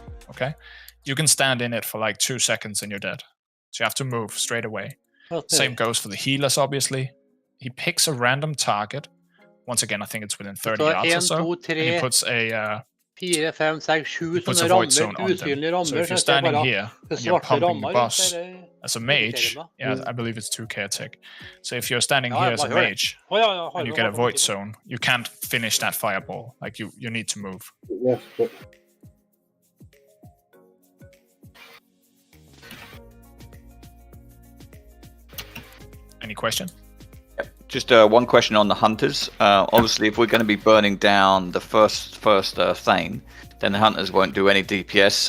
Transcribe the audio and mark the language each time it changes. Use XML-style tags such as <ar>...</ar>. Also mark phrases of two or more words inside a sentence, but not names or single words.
<en>Okay? You can stand in it for like 2 seconds and you're dead. So you have to move straight away. Same goes for the healers, obviously. He picks a random target. Once again, I think it's within 30 yards or so. And he puts a... 4, 5, 6, 7 puts a</en> <no>sånne</no> <en>void zone</en> <no>rammer,</no> <en>on them.</en> <no>usynlige rammer.</no> <en>So if you're</en> <no>så</no> <en>standing</en> <no>bare</no> <en>here</en> <no>det</no> <en>and you're</en> <no>svarte</no> <en>pumping the</en> <no>rammer,</no> <en>boss</en> <no>så det</no> <en>as a mage, yeah, I believe it's 2k tick. So if you're standing</en> <no>Ja,</no> <en>here</en> <no>jeg</no> <en>as a</en> <no>bare hører.</no> <en>mage</en> <no>Ja,</no> <en>and you get a void zone, you can't finish that fireball. Like you need to move. Yes, but Any question? Just one question on the hunters. Obviously, if we're going to be burning down the first Thane, then the hunters won't do any DPS.</en>